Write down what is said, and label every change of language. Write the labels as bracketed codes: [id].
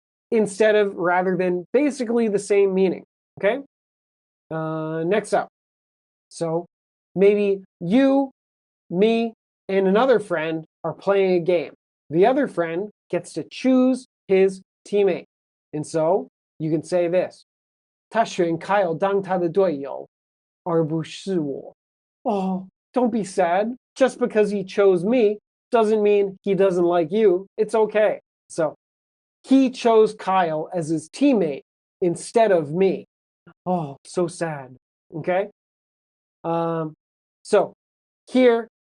[en] Instead of, rather than, basically the same meaning. Okay? Next up. So maybe you, me, and another friend are playing a game. The other friend gets to choose his teammate. And so you can say this. [zh] 他选 Kyle 当他的队友，而不是我。 [en] Oh, don't be sad. Just because he chose me doesn't mean he doesn't like you. It's okay. So he chose Kyle as his teammate instead of me. Oh, so sad. Okay? So here